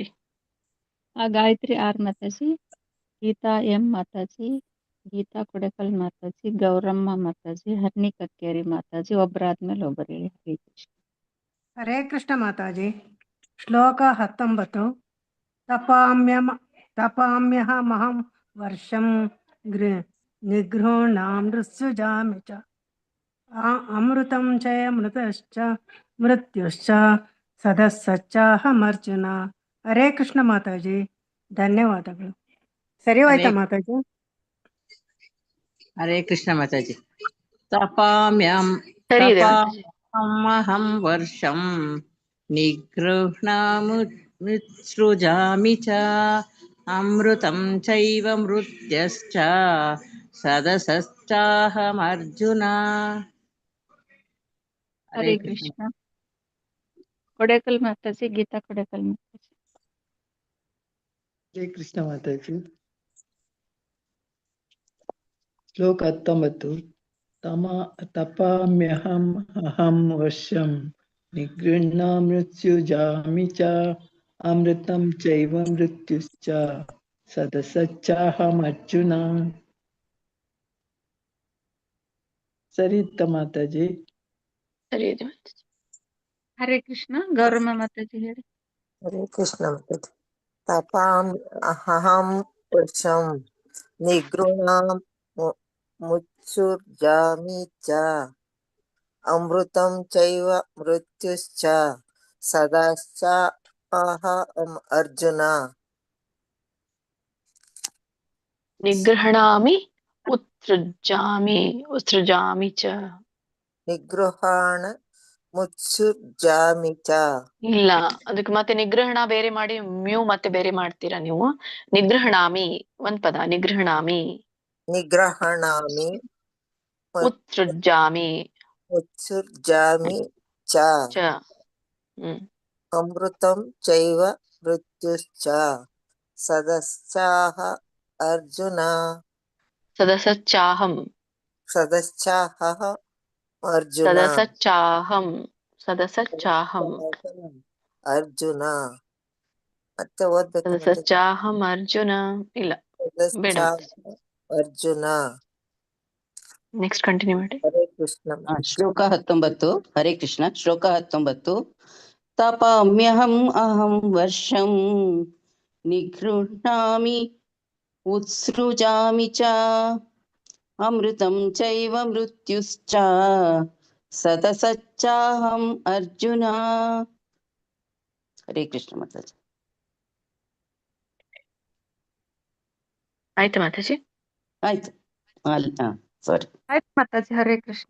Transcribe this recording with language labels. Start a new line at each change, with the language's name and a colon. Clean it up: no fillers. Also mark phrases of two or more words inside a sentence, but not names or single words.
Kannada: ಗಾಯತ್ರಿ ಆರ್ ಮಾತಾಜಿ, ಗೀತಾ ಎಂ ಮಾತಾಜಿ, ಗೀತಾ ಕೊಡೆಕಲ್ ಮಾತಾಜಿ, ಗೌರಮ್ಮ ಮಾತಾಜಿ, ಹರ್ನಿ ಕಕ್ಕೇರಿ ಮಾತಾಜಿ. ಒಬ್ಬರಾದ್ಮೇಲೆ ಒಬ್ಬರು ಹೇಳಿ. ಹರಿಕೃಷ್ಣ. ಹರೇ ಕೃಷ್ಣ ಮಾತಾಜಿ. ಶ್ಲೋಕ 19.
Sanskrit: ತಪಾಮ್ಯಹಮಹಂ ವರ್ಷಂ ನಿಗೃಹಣಾಮೃತ್ಸುಜಾಮಿ ಚ ಅಮೃತಂ ಚಯ ಮೃತಶ್ಚ ಮೃತ್ಯುಶ್ಚ ಸದಸಚ್ಚಾಹಮರ್ಜುನ.
Kannada: ಹರೇ ಕೃಷ್ಣ ಮಾತಾಜಿ, ಧನ್ಯವಾದಗಳು. ಸರಿ ಹೋಯ್ತಾ ಮಾತಾಜಿ? ಹರೇ ಕೃಷ್ಣ ಮಾತಾಜಿ.
Sanskrit: ತಪಾಮ್ಯಹಂ ವರ್ಷಂ ನಿಗೃಹ್ಣಾಮೃತ್ಸೃಜಾಮಿ ಚ ಅಮೃತಂ ಚೈವ ಮೃತ್ಯಶ್ಚ ಸದಸಚ್ಚಾಹಮರ್ಜುನ.
Kannada: ಹರೇ ಕೃಷ್ಣ. ಕೊಡೆಕಲ್ ಮಾತಾಜಿ, ಗೀತಾ ಕೊಡೆಕಲ್ ಮಾತಾಜಿ. ಹರೇ ಕೃಷ್ಣ ಮಾತಾಜಿ. ಶ್ಲೋಕ 19.
Sanskrit: ತಪಾಮ್ಯಹಂ ಅಹಂ ವರ್ಷಂ ನಿಗೃಹ್ಣಾಮೃತ್ಸುಜಾಮಿ ಚ ಅಮೃತಂ ಚೈವ ಮೃತ್ಯುಶ್ಚ ಸದಸಚ್ಚಾಹಮರ್ಜುನ.
Kannada: ಸರಿ ಇತ್ತ ಮಾತಾಜಿ? ಸರಿ ಇದೆ ಮಾತಾಜಿ. ಹರೇ ಕೃಷ್ಣ. ಗೌರಮ್ಮ ಮಾತಾಜಿ ಹೇಳಿ. ಹರೇ ಕೃಷ್ಣ ಮಾತಾಜಿ.
Sanskrit: ತಪಾಮ್ಯಹಂ ವರ್ಷಂ ನಿಗೃಹ್ಣಾಮೃತ್ಸುಜಾಮಿ ಚ ಅಮೃತಂ ಚೈವ ಮೃತ್ಯುಶ್ಚ ಅರ್ಜುನ ನಿಗ್ರಹಣಾಮಿ ಉತ್ಸೃಜಾಮಿ ಚ. ನಿಗೃಹಾಣ ಮುತ್ಸುರ್ಜಾಮಿ ಚ.
Kannada: ಇಲ್ಲ, ಅದಕ್ಕೆ ಮತ್ತೆ ನಿಗ್ರಹಣ ಬೇರೆ ಮಾಡಿ ಮ್ಯೂ ಮತ್ತೆ ಬೇರೆ ಮಾಡ್ತೀರಾ ನೀವು. ನಿಗ್ರಹಣಾಮಿ ಒಂದ್ ಪದ, ನಿಗ್ರಹಣಾಮಿ.
Sanskrit: ನಿಗ್ರಹಣಾಮಿ ಉತ್ಸೃಜಾಮಿ ಮುತ್ಸುರ್ಜಾಮಿ ಚ. ಚ. ಅಮೃತಂ ಚೈವ ಮೃತ್ಯುಶ್ಚ ಸದಶ್ಚಾಹ ಅರ್ಜುನ. ಸದಸಚ್ಚಾಹಂ ಅರ್ಜುನ. ಸದಸಚ್ಚಾಹಂ
Kannada: ಅರ್ಜುನ. ಮತ್ತೆ ಓದ್ಬೇಕು.
Sanskrit: ಸದಸಚ್ಚಾಹಂ ಅರ್ಜುನ.
Kannada: ಇಲ್ಲ ಬೇಡ.
Sanskrit: ಅರ್ಜುನ.
English: next continue
Kannada: ಮಾಡಿ. ಹರೇ ಕೃಷ್ಣ. ಶ್ಲೋಕ 19. ಹರೇ ಕೃಷ್ಣ. ಶ್ಲೋಕ 19.
Sanskrit: ತಪಾಮ್ಯಹಂ ಅಹಂ ವರ್ಷಂ ನಿಗೃಹ್ಣಾಮಿ ಉತ್ಸೃಜಾಮಿ ಚ ಅಮೃತಂ ಚೈವ ಮೃತ್ಯುಶ್ಚ ಸದಸಚ್ಚಾಹಂ ಅರ್ಜುನ.
Kannada: ಹರೇ ಕೃಷ್ಣ ಮಾತಾಜಿ. ಆಯ್ತು ಮಾತಾಜಿ. ಆಯ್ತು. ಸಾರಿ. ಆಯ್ತು ಮಾತಾಜಿ. ಹರೇ ಕೃಷ್ಣ.